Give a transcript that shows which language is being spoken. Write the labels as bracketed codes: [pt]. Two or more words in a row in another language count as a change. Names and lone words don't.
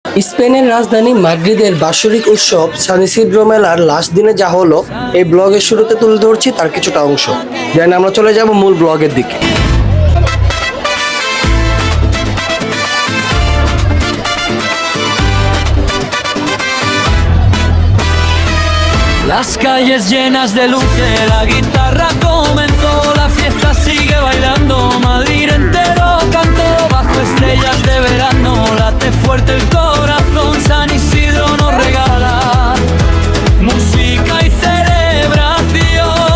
[bn] স্পেনের রাজধানী মাদ্রিদের বাৎসরিক উৎসব সান ইসিদ্রো মেলার লাস্ট দিনে যা হলো এই ব্লগের শুরুতে তুলে ধরছি তার কিছুটা অংশ। দেন আমরা চলে যাব মূল ব্লগের দিকে। [es] Las calles llenas de luces, la guitarra comenzó, la fiesta sigue bailando, Madrid entero cantó bajo estrellas de verano, late fuerte el corazón, San Isidro nos regala música y celebración.